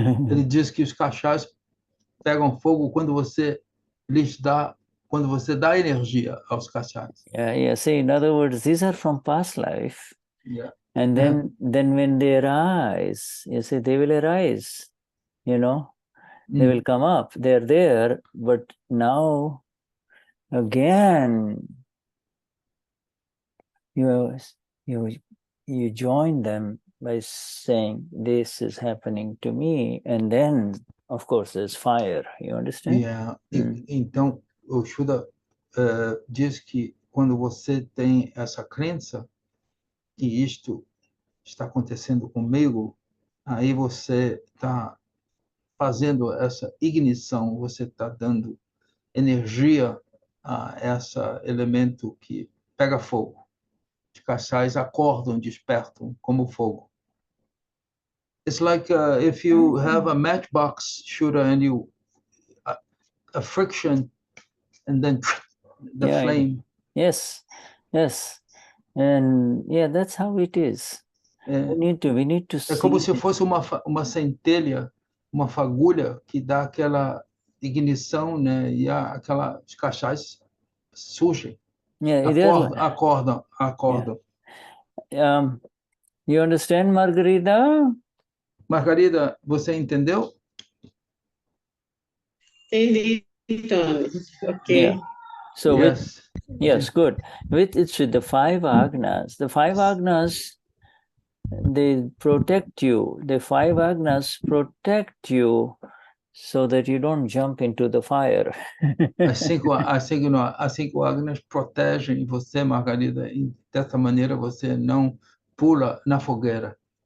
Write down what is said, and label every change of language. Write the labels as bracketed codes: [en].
[pt] Ele diz que os cachais pegam fogo quando você dá energia aos cachais. [en] Yeah. See, in other words, these are from past life. Yeah. And then when they arise, you see, they will arise. They will come up. They're there, but now again, you join them by saying, this is happening to me, and then, of course, there's fire. You understand? Yeah. [pt] Então, o Shuddha diz que quando você tem essa crença que isto está acontecendo comigo, aí você está fazendo essa ignição, você está dando energia a esse elemento que pega fogo. Os cachais acordam, despertam como fogo. [en] It's like if you have a matchbox shooter and you a friction and then the flame. Yes. And that's how it is. We need to see. [pt] É como se fosse uma centelha, uma fagulha que dá aquela ignição, né? E os cachais surgem. Acordam. [en] Yeah. You understand, Margarida? [pt] Margarida, você entendeu? Entendi, Tony. Okay. [en] Yeah. So yes, good. With the 5 agnas. The 5 agnas, they protect you. The 5 agnas protect you so that you don't jump into the fire. [pt] As 5 agnas protegem você, Margarida, e dessa maneira você não pula na fogueira.